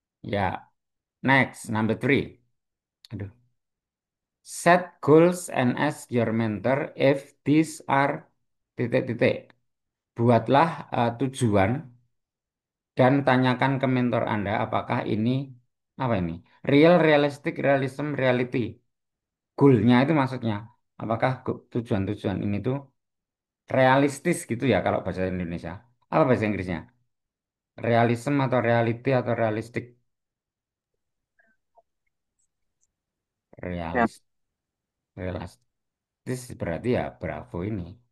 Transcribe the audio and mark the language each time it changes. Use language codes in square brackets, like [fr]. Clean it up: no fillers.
[id] Ya, [en] next number three. [id] Aduh. [en] Set goals and ask your mentor if these are [id] titik-titik. Buatlah tujuan dan tanyakan ke mentor Anda apakah ini apa ini? [en] Real, realistic, realism, reality. [id] Goalnya itu maksudnya apakah tujuan-tujuan ini tuh realistis gitu ya kalau bahasa Indonesia. Apa bahasa Inggrisnya? Realism atau reality atau realistik? Ya, Realis, realistis berarti ya bravo ini.